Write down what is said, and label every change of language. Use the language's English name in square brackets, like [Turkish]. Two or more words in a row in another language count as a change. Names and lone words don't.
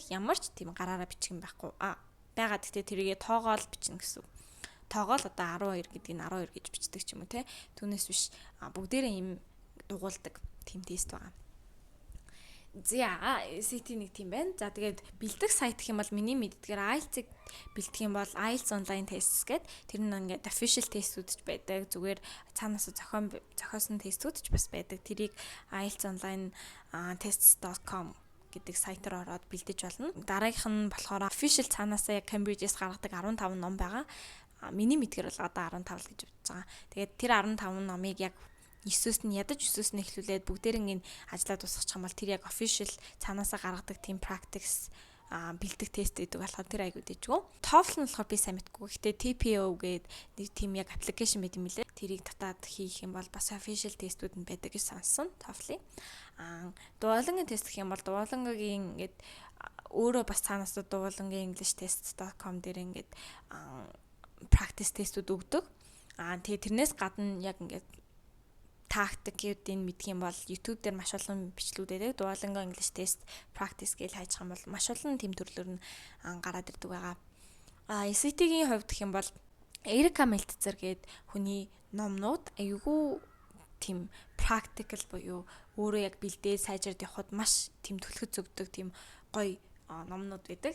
[Mongolian] Ямар ч тийм гараараа бичих юм байхгүй. Байгаад гэхдээ тэрийгэ тоогоол бичнэ гэсэн үг. Тоогоол одоо 12 гэдгийг 12 гэж бичдэг ч юм уу те. Түүнээс биш бүгдээрээ ийм дугуулдаг тийм тест байгаа. За SAT нэг тийм байна. За тэгээд бэлдэх сайт гэх юм бол миний мэддгээр IELTS-ийг бэлдэх юм бол IELTS online tests гэдэг тэр нь ингээд [English] official testүүд [Mongolian] ч байдаг. Зүгээр цаанаас зохиосон тестүүд ч бас байдаг. Тэрийг IELTS online tests.com гэдэг сайтаар ороод бэлдэж болно. Дараагийнх нь болохоор official цаанаасаа яг Cambridge-с гаргадаг 15 ном байгаа. Миний мэдгээр бол одоо 15 л гэж бодож байгаа. Тэгээд тэр 15 номыг яг 9-өөс нь ядаж 9-өөс нь эхлүүлээд бүгдээр ингэ ажиллаад дуусгачих юм бол тэр яг official цаанаасаа гаргадаг [English] team practice [Mongolian] бэлдэх тест гэдэг болохоор тэр айгуу дэжгүй. TOEFL нь болохоор би сайн мэдгүй. Гэхдээ TPO гэдэг нэг team яг application байт юм лээ. Тэрийг татаад хийх юм бол бас official тестүүд нь байдаг гэж сонссон TOEFL-ийн. Duolingo тест гэх юм бол Duolingo-гийн ингээд өөрөө бас цаанаасаа Duolingo English test.com дээр ингээд practice тестүүд өгдөг. Тэгээ тэрнээс гадна яг ингээд тактикуудыг мэдэх юм бол YouTube дээр маш олон бичлүүд байдаг. Duolingo English test practice гэж хайчих юм бол маш олон тэм төрлөөр нь гараад ирдэг байгаа. SAT-гийн хувьд гэх юм бол Эрика Мэлтцер гээд хүний номнууд айгүй тийм practical буюу өөрөө яг бэлдээд сайжраад явхад маш тэм төлөхөд зөвдөг тийм гоё номнууд байдаг.